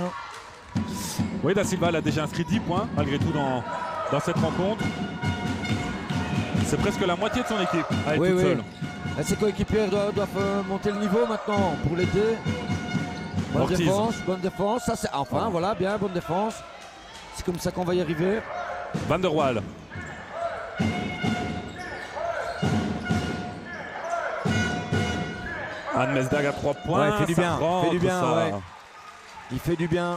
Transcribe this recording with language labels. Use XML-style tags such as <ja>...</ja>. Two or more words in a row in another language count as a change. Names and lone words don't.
<fr>Oui, Da Silva, elle a déjà inscrit 10 points malgré tout dans cette rencontre. C'est presque la moitié de son équipe à être toute seule. Là, ses coéquipiers doivent monter le niveau maintenant pour l'aider. Ortiz. Bonne défense. Ça, c'est, enfin, voilà, bien, bonne défense. C'est comme ça qu'on va y arriver. Van der Waal. Anne Mesdag à 3 points. Ouais, il fait du ça bien, rentre, fait du bien, ça. ouais. Il fait du bien.</fr>